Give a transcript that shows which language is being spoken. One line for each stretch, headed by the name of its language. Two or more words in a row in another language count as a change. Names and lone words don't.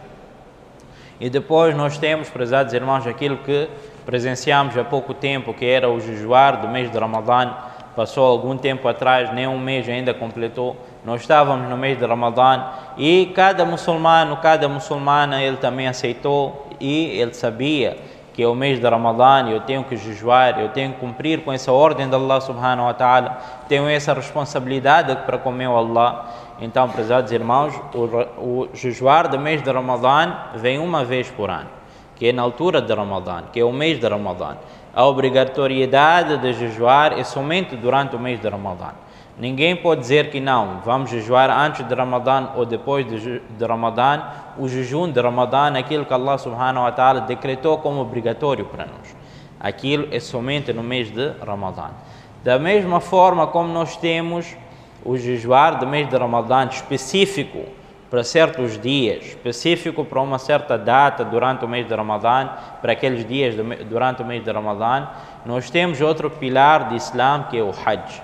Portuguese: E depois nós temos, prezados irmãos, aquilo que presenciamos há pouco tempo, que era o jejuar do mês de Ramadã, passou algum tempo atrás, nem um mês ainda completou, nós estávamos no mês de Ramadã e cada muçulmano, cada muçulmana, ele também aceitou e ele sabia que é o mês de Ramadã, eu tenho que jejuar, eu tenho que cumprir com essa ordem de
Arabic: الله سبحانه وتعالى,
Portuguese: tenho essa responsabilidade para com meu Allah. Então, prezados irmãos, o jejuar do mês de Ramadã vem uma vez por ano, que é na altura de Ramadã, que é o mês de Ramadã. A obrigatoriedade de jejuar é somente durante o mês de Ramadã. Ninguém pode dizer que não, vamos jejuar antes de Ramadã ou depois de Ramadã. O jejum de Ramadã é aquilo que
Arabic: الله سبحانه وتعالى
Portuguese: decretou como obrigatório para nós. Aquilo é somente no mês de Ramadã. Da mesma forma como nós temos o jejuar do mês de Ramadã específico para certos dias, específico para uma certa data durante o mês de Ramadã, para aqueles dias durante o mês de Ramadã, nós temos outro pilar de Islã que é o Hajj.